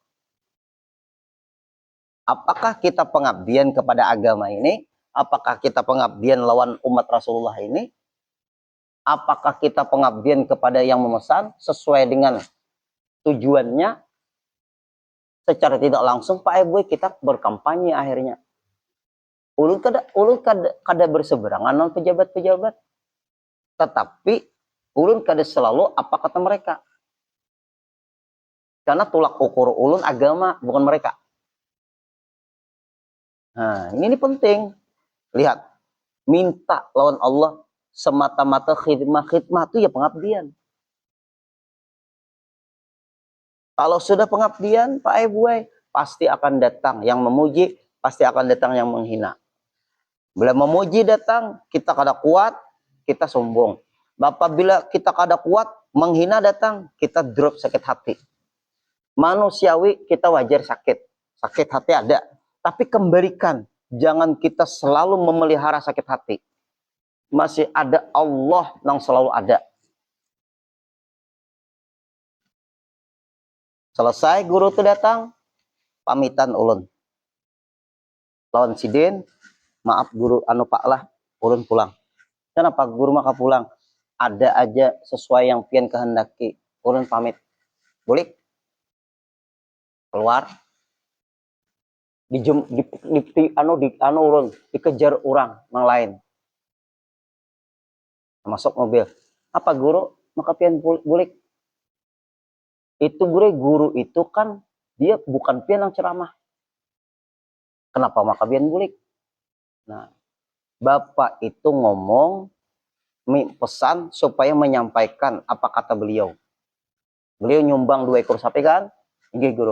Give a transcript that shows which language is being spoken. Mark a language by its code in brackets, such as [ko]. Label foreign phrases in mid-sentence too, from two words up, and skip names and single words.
[id] Apakah kita pengabdian kepada agama ini? Apakah kita pengabdian lawan umat Rasulullah ini? Apakah kita pengabdian kepada yang memesan sesuai dengan tujuannya? Secara tidak langsung Pak Eboy kita berkampanye akhirnya. [bjn] Ulun kada berseberangan dengan pejabat-pejabat. Tetapi ulun kada selalu apa kata mereka. Karena tulak ukur ulun agama, bukan mereka. [id] Nah, ini penting. Lihat, minta lawan Allah semata-mata khidmah itu ya pengabdian. Kalau sudah pengabdian, Pak Eboy, pasti akan datang yang memuji, pasti akan datang yang menghina. [bjn] Bila memuji datang, kita kada kuat, kita sombong. Apabila kita kada kuat, menghina datang, kita drop sakit hati. [id] Manusiawi kita wajar sakit. Sakit hati ada. Tapi kembalikan. Jangan kita selalu memelihara sakit hati. Masih ada Allah yang selalu ada. Selesai guru itu datang, [bjn] pamitan ulun. Lawan sidin, maaf guru anu pak lah, ulun pulang. Kenapa guru maka pulang? Ada aja sesuai yang pian kehendaki. Ulun pamit. Boleh? Keluar. Anu ulun dikejar orang yang lain. [id] Masuk mobil. Apa guru? [bjn] Maka pian boleh. Itu guru itu kan dia bukan pian yang ceramah. Kenapa maka pian boleh? [id] Nah, Bapak itu ngomong pesan supaya menyampaikan apa kata beliau. Beliau nyumbang 2 ekor sapi kan? [bjn] Nggih guru.